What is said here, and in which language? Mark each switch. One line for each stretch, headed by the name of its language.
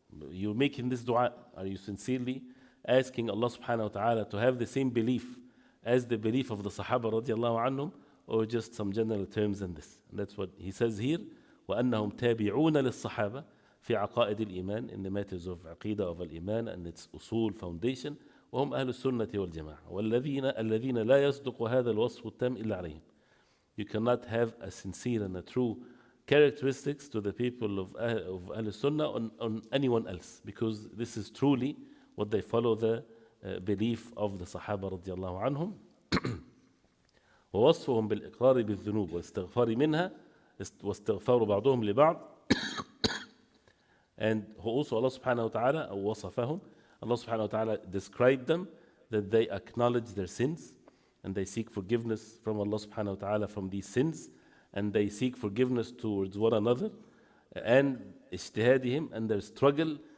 English: You're making this dua. Are you sincerely asking Allah subhanahu wa ta'ala to have the same belief as the belief of the Sahaba radiallahu anhum, or just some general terms in this? And that's what he says here.
Arabic: وَأَنَّهُمْ تَابِعُونَ لِلصَّحَابَةِ في عقائد الإيمان,
English: in the matters of aqidah of al-iman and its usul, foundation.
Arabic: وهم أهل السنة والجماعة الذين لا يصدق هذا الوصف التام إلا عليهم.
English: You cannot have a sincere and a true characteristics to the people of Ahl Sunnah on anyone else, because this is truly what they follow, the belief of the Sahaba
Arabic: رضي الله عنهم. ووصفهم بالإقرار بالذنوب والاستغفار منها واستغفار بعضهم لبعض.
English: And also Allah subhanahu wa ta'ala,
Arabic: أو وصفهم,
English: Allah subhanahu wa ta'ala described them, that they acknowledge their sins and they seek forgiveness from Allah subhanahu wa ta'ala from these sins, and they seek forgiveness towards one another, and ijtihadihim, and their struggle